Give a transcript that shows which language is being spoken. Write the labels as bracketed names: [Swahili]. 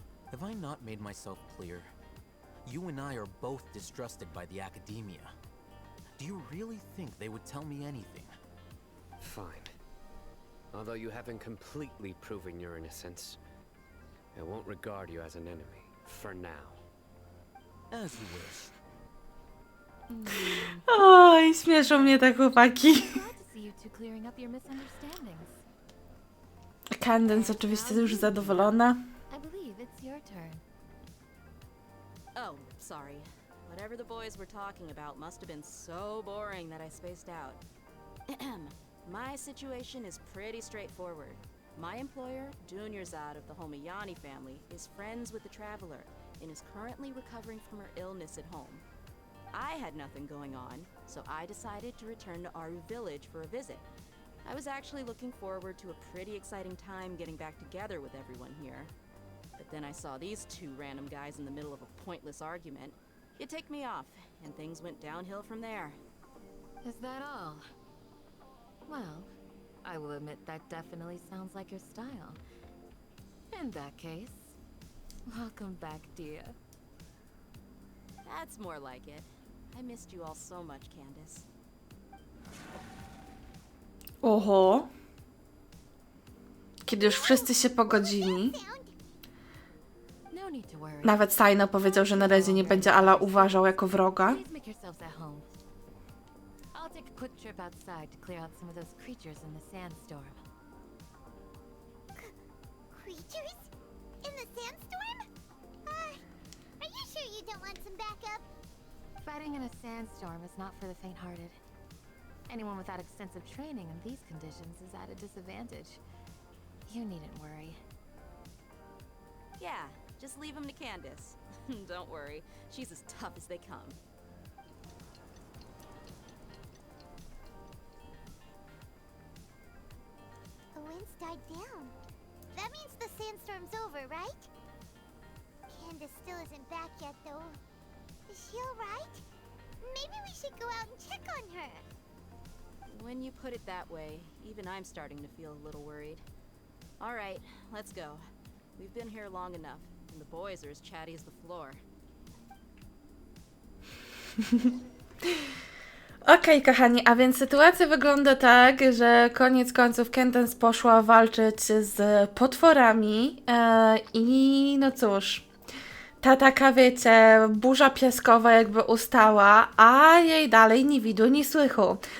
[English] Have I not made myself clear? You and I are both distrusted by the Academia. Do you really think they would tell me anything? Fine. Although you haven't completely proven your innocence, I won't regard you as an enemy, for now. As you wish. [Polish] Oj, śmieszą mnie te chłopaki. [English] Glad to see you two clearing up your misunderstandings. [Polish] Candace oczywiście już zadowolona. [English] I believe it's your turn. Oh, sorry. Whatever the boys were talking about must have been so boring that I spaced out. My situation is pretty straightforward. My employer, Dunyarzad of the Homiyani family, is friends with the Traveler and is currently recovering from her illness at home. I had nothing going on, so I decided to return to Aru village for a visit. I was actually looking forward to a pretty exciting time getting back together with everyone here. But then I saw these two random guys in the middle of a pointless argument. It ticked me off, and things went downhill from there. Is that all? Well, I will admit that definitely sounds like your style. In that case, welcome back, dear. That's more like it. I missed you all so much, Candace. Oho. [Polish] Kiedy już wszyscy się pogodzili, [English] No need to worry. [Polish] nawet Cyno powiedział, że na razie nie będzie Ala uważał jako wroga. [English] Please make yourselves at home. I'll take a quick trip outside to clear out some of those creatures in the sandstorm. Creatures? In the sandstorm? Are you sure you don't want some backup? Fighting in a sandstorm is not for the faint-hearted. Anyone without extensive training in these conditions is at a disadvantage. You needn't worry. Yeah, just leave him to Candace. Don't worry, she's as tough as they come. The winds died down. That means the sandstorm's over, right? Candace still isn't back yet, though. Is she alright? Maybe we should go out and check on her. When you put it that way, even I'm starting to feel a little worried. All right, let's go. We've been here long enough, and the boys are as chatty as the floor. [Polish] Okej, kochani, a więc sytuacja wygląda tak, że koniec końców Candace poszła walczyć z potworami i no cóż, ta taka, wiecie, burza piaskowa jakby ustała, a jej dalej ni widu, ni słychu.